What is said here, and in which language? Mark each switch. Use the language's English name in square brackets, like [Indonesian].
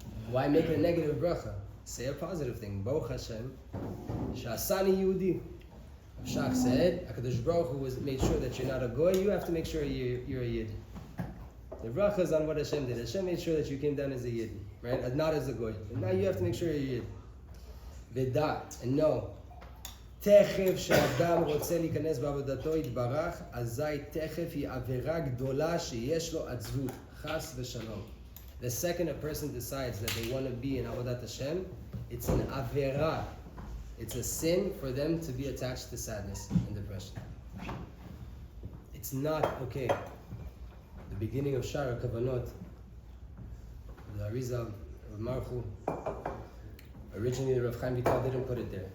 [English] Why make it a negative bracha? Say a positive thing. [Hebrew] Baruch Hashem she'asani yehudi. [English] Rav Shach said, HaKadosh Baruch Hu made sure that you're not a goy. You have to make sure you're a yid. The bracha is on what Hashem did. Hashem made sure that you came down as a yid, right? Not as a goy. And now you have to make sure you're a yid. Vedat, and know. [Hebrew] תכף שאדם רוצה להיכנס בעבודתו יתברך, אזי תכף היא עבירה גדולה שיש לו עצבות, חס ושלום. [English] The second a person decides that they want to be in Avodat Hashem, it's an avera. It's a sin for them to be attached to sadness and depression. It's not okay. The beginning of Shara Kavanot, the Arizal, Rav Marchu, originally Rav Chaim Vital didn't put it there.